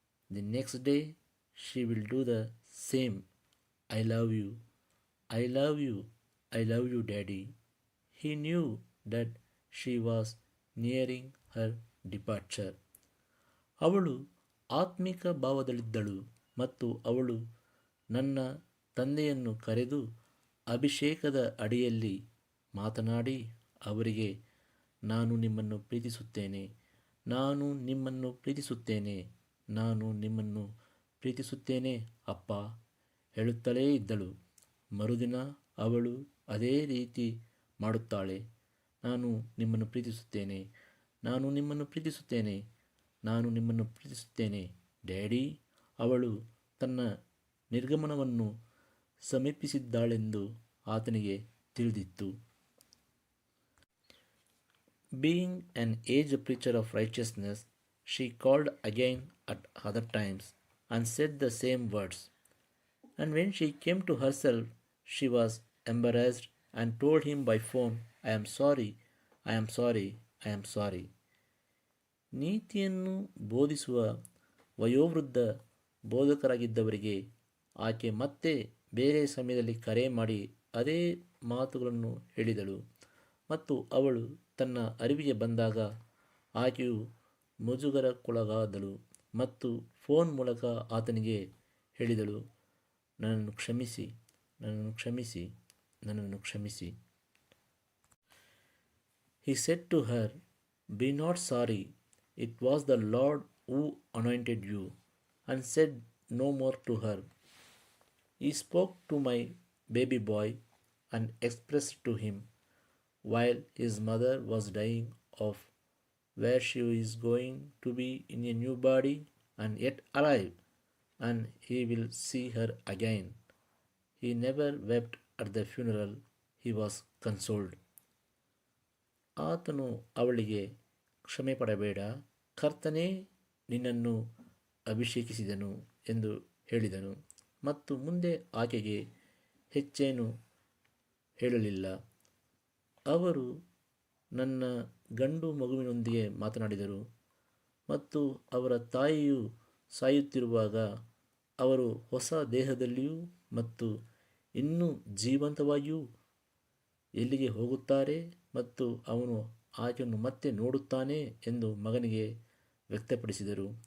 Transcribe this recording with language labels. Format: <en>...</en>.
<en>The next day she will do the same. I love you, I love you, I love you, daddy. He knew that she was nearing her departure.</en> <kn>ಅವಳು ಆತ್ಮಿಕ ಭಾವದಲ್ಲಿದ್ದಳು ಮತ್ತು ಅವಳು ನನ್ನ ತಂದೆಯನ್ನು ಕರೆದು ಅಭಿಷೇಕದ ಅಡಿಯಲ್ಲಿ ಮಾತನಾಡಿ ಅವರಿಗೆ, ನಾನು ನಿಮ್ಮನ್ನು ಪ್ರೀತಿಸುತ್ತೇನೆ, ನಾನು ನಿಮ್ಮನ್ನು ಪ್ರೀತಿಸುತ್ತೇನೆ, ನಾನು ನಿಮ್ಮನ್ನು ಪ್ರೀತಿಸುತ್ತೇನೆ ಅಪ್ಪ ಹೇಳುತ್ತಲೇ ಇದ್ದಳು. ಮರುದಿನ ಅವಳು ಅದೇ ರೀತಿ ಮಾಡುತ್ತಾಳೆ. ನಾನು ನಿಮ್ಮನ್ನು ಪ್ರೀತಿಸುತ್ತೇನೆ, ನಾನು ನಿಮ್ಮನ್ನು ಪ್ರೀತಿಸುತ್ತೇನೆ, ನಾನು ನಿಮ್ಮನ್ನು ಪ್ರೀತಿಸುತ್ತೇನೆ ಡ್ಯಾಡಿ. ಅವಳು ತನ್ನ ನಿರ್ಗಮನವನ್ನು ಸಮೀಪಿಸಿದ್ದಾಳೆಂದು ಆತನಿಗೆ ತಿಳಿದಿತ್ತು.</kn> <en>Being an aged preacher of righteousness, she called again at other times and said the same words. And when she came to herself, she was embarrassed and told him by phone, I am sorry, I am sorry, I am sorry.</en> <kn>ನೀತಿಯನ್ನು ಬೋಧಿಸುವ ವಯೋವೃದ್ಧ ಬೋಧಕರಾಗಿದ್ದವರಿಗೆ ಆಕೆ ಮತ್ತೆ ಬೇರೆ ಸಮಯದಲ್ಲಿ ಕರೆ ಮಾಡಿ ಅದೇ ಮಾತುಗಳನ್ನು ಹೇಳಿದಳು ಮತ್ತು ಅವಳು ತನ್ನ ಅರಿವಿಗೆ ಬಂದಾಗ ಆಕೆಯು ಮುಜುಗರಕ್ಕೊಳಗಾದಳು ಮತ್ತು ಫೋನ್ ಮೂಲಕ ಆತನಿಗೆ ಹೇಳಿದಳು, ನನ್ನನ್ನು ಕ್ಷಮಿಸಿ, ನನ್ನನ್ನು ಕ್ಷಮಿಸಿ, ನನ್ನನ್ನು ಕ್ಷಮಿಸಿ.</kn> <en>He said to her, be not sorry, it was the Lord who anointed you, and said no more to her. He spoke to my baby boy and expressed to him, while his mother was dying, of where she is going to be in a new body and yet alive, and he will see her again. He never wept at the funeral, he was consoled.</en> <kn>ಆತನು ಅವಳಿಗೆ, ಕ್ಷಮೆ ಪಡಬೇಡ, ಕರ್ತನೇ ನಿನ್ನನ್ನು ಅಭಿಷೇಕಿಸಿದನು ಎಂದು ಹೇಳಿದನು ಮತ್ತು ಮುಂದೆ ಆಕೆಗೆ ಹೆಚ್ಚೇನು ಹೇಳಲಿಲ್ಲ. ಅವರು ನನ್ನ ಗಂಡು ಮಗುವಿನೊಂದಿಗೆ ಮಾತನಾಡಿದರು ಮತ್ತು ಅವರ ತಾಯಿಯು ಸಾಯುತ್ತಿರುವಾಗ ಅವರು ಹೊಸ ದೇಹದಲ್ಲಿಯೂ ಮತ್ತು ಇನ್ನೂ ಜೀವಂತವಾಗಿಯೂ ಎಲ್ಲಿಗೆ ಹೋಗುತ್ತಾರೆ ಮತ್ತು ಅವನು ಆಕೆಯನ್ನು ಮತ್ತೆ ನೋಡುತ್ತಾನೆ ಎಂದು ಮಗನಿಗೆ ವ್ಯಕ್ತಪಡಿಸಿದರು.</kn>